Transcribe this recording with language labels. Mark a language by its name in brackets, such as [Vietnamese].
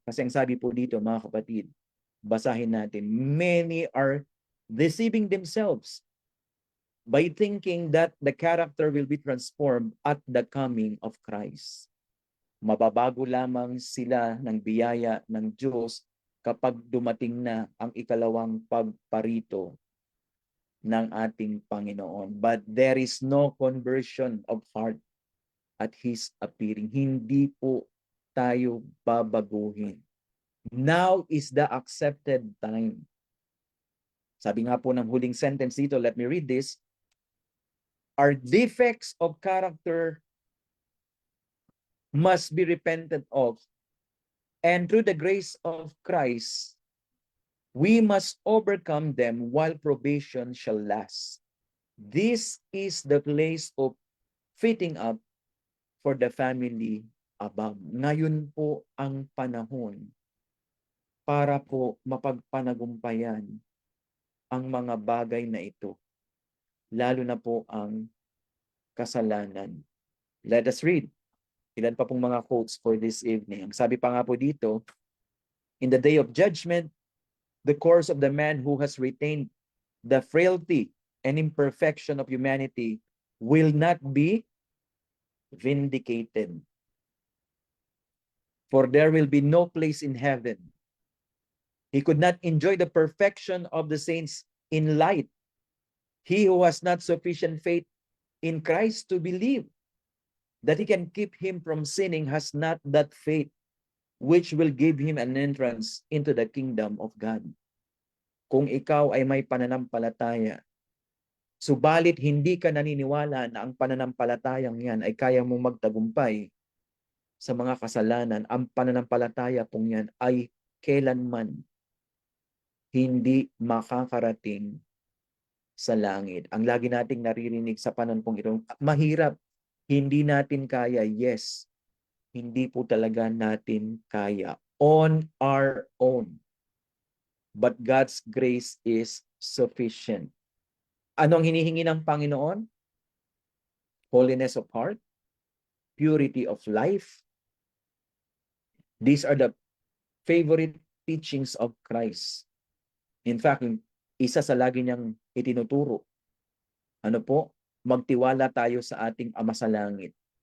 [Filipino] Kasi ang sabi po dito, mga kapatid, basahin natin, [English] many are deceiving themselves by thinking that the character will be transformed at the coming of Christ. [Filipino] Mababago lamang sila ng biyaya ng Diyos kapag dumating na ang ikalawang pagparito ng ating Panginoon. [English] But there is no conversion of heart at His appearing. [Filipino] Hindi po tayo babaguhin. [English] Now is the accepted time. [Filipino] Sabi nga po ng huling sentence dito, [English] let me read this. Our defects of character must be repented of, and through the grace of Christ, we must overcome them while probation shall last. This is the place of fitting up for the family above. [Filipino] Ngayon po ang panahon para po mapagpanagumpayan ang mga bagay na ito, lalo na po ang kasalanan. [English] Let us read. [Filipino] Ilan pa pong mga [English] quotes for this evening. [Filipino] Ang sabi pa nga po dito, [English] in the day of judgment, the course of the man who has retained the frailty and imperfection of humanity will not be vindicated. For there will be no place in heaven. He could not enjoy the perfection of the saints in light. He who has not sufficient faith in Christ to believe that he can keep him from sinning has not that faith which will give him an entrance into the kingdom of God. [Filipino] Kung ikaw ay may pananampalataya, subalit hindi ka naniniwala na ang pananampalatayang yan ay kaya mong magtagumpay sa mga kasalanan, ang pananampalataya pong yan ay kailanman hindi makakarating sa langit. Ang lagi nating naririnig sa panahon pong ito, mahirap, hindi natin kaya, yes, hindi po talaga natin kaya [English] on our own. But God's grace is sufficient. [Filipino] Ano ang hinihingi ng Panginoon? [English] Holiness of heart, purity of life. These are the favorite teachings of Christ. In fact, [Filipino] isa sa lagi niyang itinuturo, ano po? Magtiwala tayo sa ating Ama sa Langit.